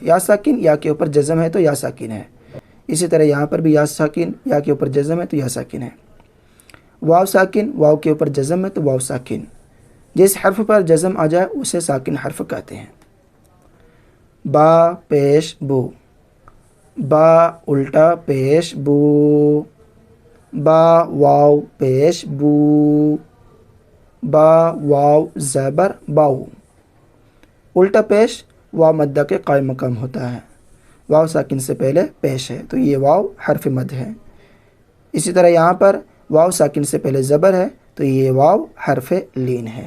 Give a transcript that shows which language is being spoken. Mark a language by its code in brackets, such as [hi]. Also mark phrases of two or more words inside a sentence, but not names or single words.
[ur] یا ساکن، یا کے اوپر جزم ہے تو یا ساکن ہے۔ اسی طرح یہاں پر بھی یا ساکن، یا کے اوپر جزم ہے تو یا ساکن ہے۔ واو ساکن، واو کے اوپر جزم ہے تو واو ساکن۔ جس حرف پر جزم آ جائے اسے ساکن حرف کہتے ہیں۔ با پیش بو، با الٹا پیش بو، با واو پیش بو، با واو زبر باو۔ الٹا پیش واو مدہ کے قائم مقام ہوتا ہے، واو ساکن سے پہلے پیش ہے تو یہ واو حرف مد ہے۔ اسی طرح یہاں پر واو ساکن سے پہلے زبر ہے تو یہ واو حرف لین ہے۔